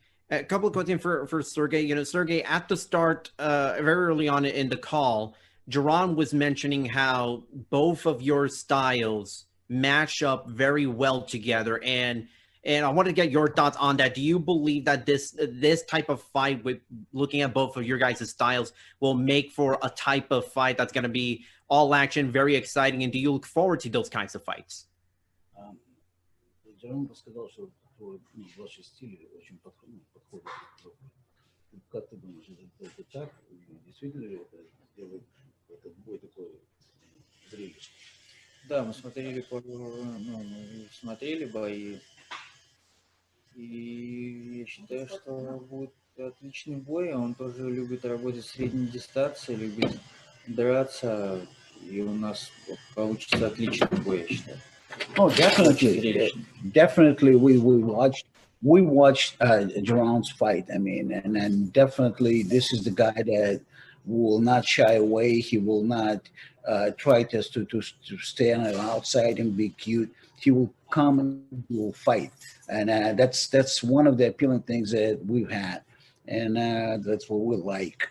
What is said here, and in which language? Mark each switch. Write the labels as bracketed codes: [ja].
[en] A couple of questions for Sergey. Sergey, at the start, very early on in the call, Jaron was mentioning how both of your styles match up very well together. And I wanted to get your thoughts on that. Do you believe that this type of fight, with looking at both of your guys' styles, will make for a type of fight that's going to be all action, very exciting? And do you look forward to those kinds of fights? [ru] Jaron рассказал, что ваши стили очень подходят. Как ты думаешь, это так? Действительно ли это делает этот бой такой зрелищный? Да, мы смотрели бои, и я считаю, что будет отличный бой. Он тоже любит работать в средней дистанции, любит драться, и у нас получится отличный бой, я считаю. [en] Oh, definitely. We watched Jaron's fight. I mean, and definitely this is the guy that will not shy away. He will not try to stand outside and be cute. He will come and he will fight, and that's one of the appealing things that we've had, and that's what we like.